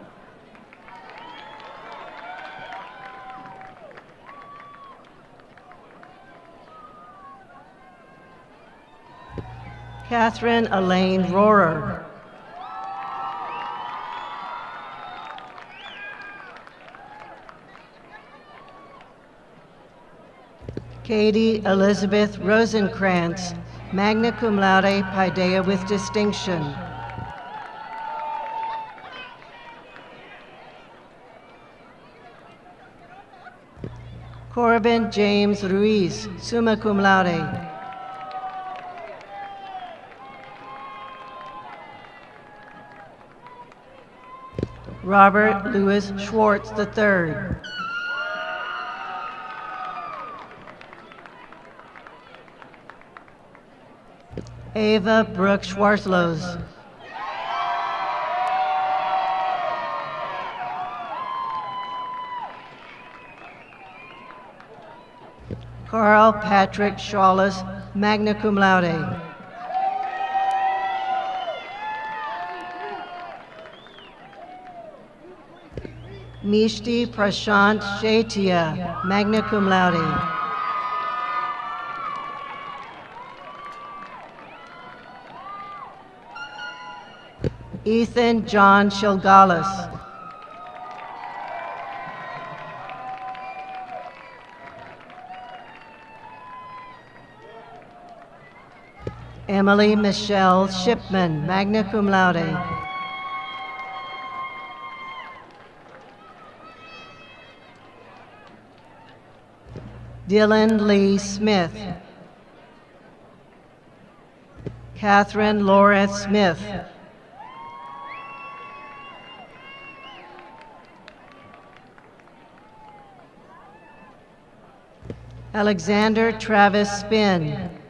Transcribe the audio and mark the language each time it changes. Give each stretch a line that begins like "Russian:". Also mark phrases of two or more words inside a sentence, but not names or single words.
English: Catherine Elaine Rohrer. Katie Elizabeth Rosenkrantz,
Latin: magna cum laude,
English: paideia with distinction. Corbin James Ruiz,
Latin: summa cum laude.
English: Robert Louis Schwartz III. Ava Brooke Schwarzlos. Carl Patrick Shawless,
Latin: magna cum laude.
English: Mishti Prashant Shaitia,
Latin: magna cum laude.
English: Ethan John Shilgalis. Emily Michelle Shipman,
Latin: magna cum laude.
English: Dylan Lee Smith. Catherine Laura Smith. Alexander Travis Spinn.